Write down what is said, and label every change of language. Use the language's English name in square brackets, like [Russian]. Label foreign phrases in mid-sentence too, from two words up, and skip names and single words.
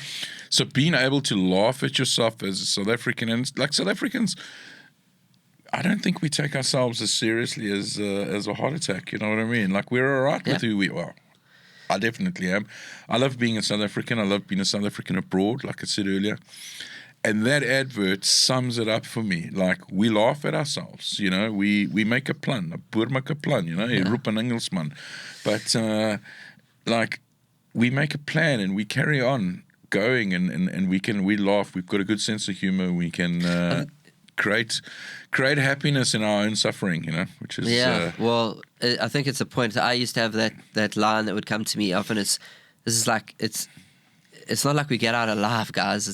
[English] So being able to laugh at yourself as a South African, and like South Africans, I don't think we take ourselves as seriously as a heart attack. You know what I mean? Like we're all right with who we are. I definitely am. I love being a South African. I love being a South African abroad, like I said earlier. And that advert sums it up for me. Like, we laugh at ourselves, you know. We make a plan, a [Afrikaans] boer maak 'n plan, [English] you know, [Afrikaans] jy roep 'n Engelsman. [English] But, like, we make a plan and we carry on going and we laugh. We've got a good sense of humor. We can create happiness in our own suffering, you know, which is... well, I think it's a point. I used to have that line that would come to me often. It's not like we get out alive, guys.